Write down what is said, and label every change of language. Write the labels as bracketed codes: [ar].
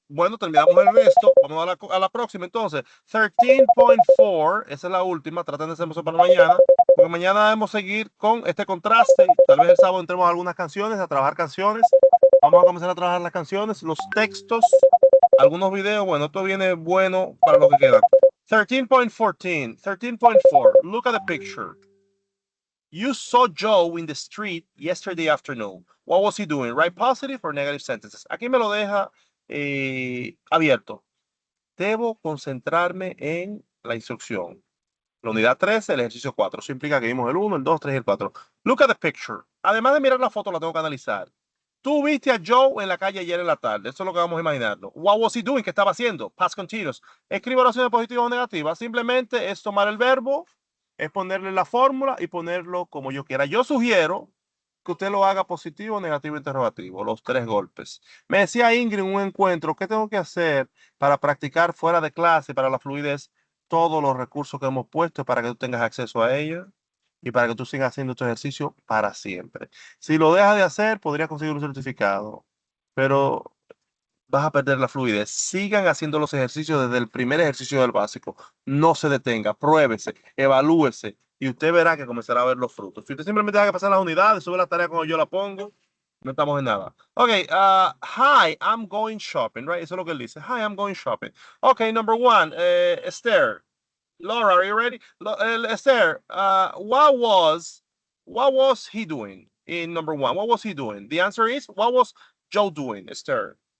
[es] Bueno, terminamos el resto. Vamos a la próxima entonces. 13.4. Esa es la última. Traten de hacer eso para mañana. Porque mañana debemos seguir con este contraste. Tal vez el sábado entremos a algunas canciones, a trabajar canciones. Vamos a comenzar a trabajar las canciones, los textos, algunos videos. Bueno, esto viene bueno para lo que queda. [en] 13.14. 13.4. Look at the picture. You saw Joe in the street yesterday afternoon. What was he doing? Write positive or negative sentences. [es] Aquí me lo deja abierto. Debo concentrarme en la instrucción. La unidad 13, el ejercicio 4. Eso implica que vimos el 1, el 2, 3 y el 4. [en] Look at the picture. [es] Además de mirar la foto, la tengo que analizar. Tú viste a Joe en la calle ayer en la tarde. Eso es lo que vamos a imaginarlo. [en] What was he doing? [es] ¿Qué estaba haciendo? Past continuous. Escribo oraciones positivas o negativas. Simplemente es tomar el verbo, es ponerle la fórmula y ponerlo como yo quiera. Yo sugiero que usted lo haga positivo, negativo, interrogativo, los 3 golpes. Me decía Ingrid en un encuentro, ¿qué tengo que hacer para practicar fuera de clase, para la fluidez? Todos los recursos que hemos puesto para que tú tengas acceso a ellos y para que tú sigas haciendo este ejercicio para siempre. Si lo dejas de hacer, podrías conseguir un certificado, pero vas a perder la fluidez. Sigan haciendo los ejercicios desde el primer ejercicio del básico. No se detenga, pruébese, evalúese y usted verá que comenzará a ver los frutos. Si usted simplemente deja que pasar las unidades, sube la tarea cuando yo la pongo, no estamos en nada. [en] Ok, hi, I'm going shopping, right? [es] Eso es lo que él dice. [en] Hi, I'm going shopping. Ok, number 1, Esther. Laura, are you ready? Esther, what was he doing in number 1? What was he doing? The answer is, what was Joe doing, Esther?